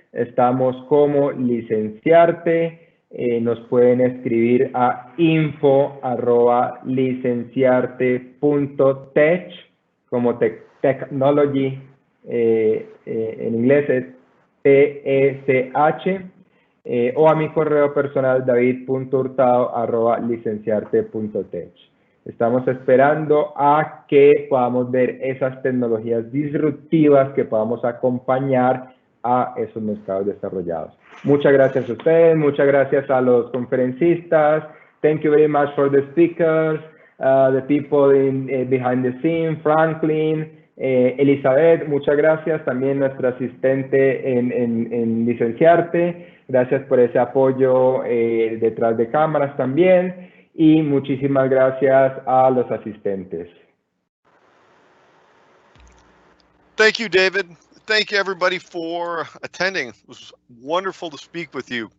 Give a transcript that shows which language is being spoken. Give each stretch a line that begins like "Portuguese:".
Spanish: Estamos como Licenciarte. Nos pueden escribir a info@licenciarte.tech, como technology, en inglés es TECH, o a mi correo personal david.hurtado@licenciarte.tech. Estamos esperando a que podamos ver esas tecnologías disruptivas que podamos acompañar a esos mercados desarrollados. Muchas gracias a ustedes, muchas gracias a los conferencistas.
English: Thank you very much for the speakers, the people behind the scene, Franklin, Elizabeth,
Spanish: muchas gracias. También nuestra asistente en Licenciarte. Gracias por ese apoyo detrás de cámaras también. Y muchísimas gracias a los asistentes.
English: Thank you, David. Thank you, everybody, for attending. It was wonderful to speak with you.